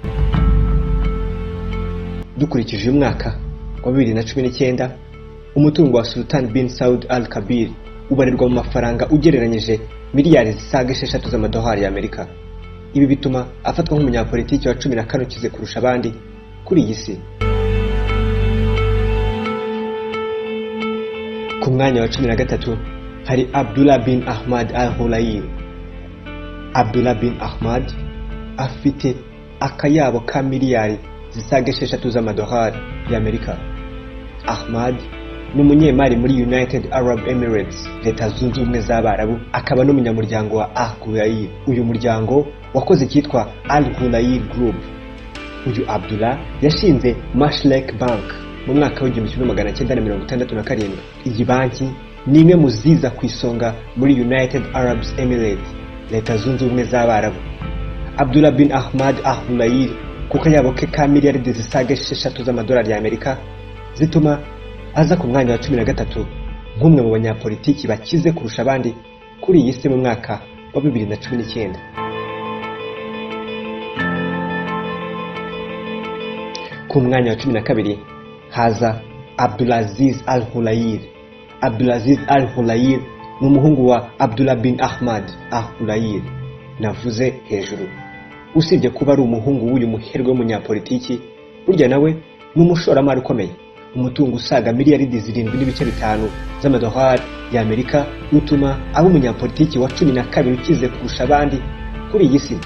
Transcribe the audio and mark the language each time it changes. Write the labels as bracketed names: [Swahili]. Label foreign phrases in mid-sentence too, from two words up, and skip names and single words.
[Kinyarwanda] Dukurikije uyu mwaka wa 2019, umutungo wa Sultan bin Saud al-Kabir ubarirwa mu mafaranga ugereranyije miliyari zisaga 6 z'amadolari y'Amerika. Ibi bituma afatwa nk'umunyapolitiki wa 14 ukize kurusha abandi kuri iyi si. Ku mwanya wa 13 hari Abdullah bin Ahmad al-Hulayir. Abdullah bin Ahmad afite akayabo ka miliyari zisaga 6 z'amadolari y'Amerika. Ahmad ni umunyemari muri United Arab Emirates, Leta Zunze Ubumwe z'Abarabu, akaba n'umunyamuryango wa Al-Hulayir. Uyu muryango wakoze cyitwa Al-Hulayir Group. Uyu Abdullah yashinze Mashlek Bank mu mwaka wa 1967. Iyi banki ni imwe mu ziza ku isonga muri United Arab Emirates, Leta Zunze Ubumwe z'Abarabu. Abdullah bin Ahmad al-Hulayir ku kayabo ke ka miliyari zisaga 6 z'amadolari y'Amerika zituma aza ku mwanya wa 13 nk'umwe mu banyapolitiki bakize kurusha abandi kuri iyi si mu mwaka wa 2019. Ku mwanya wa 12 haza Abdulaziz al-Hulayir. Abdulaziz al-Hulayir ni umuhungu wa Abdullah bin Ahmad al-Hulayir navuze hejuru. Usibye kuba ari umuhungu w'uyu muherwe w'umunyapolitiki, burya nawe ni umushoramari ukomeye. Umutungo usaga miliyari 7.5 z'amadolari y'Amerika utuma aba umunyapolitiki wa 12 ukize kurusha abandi kuri iyi si.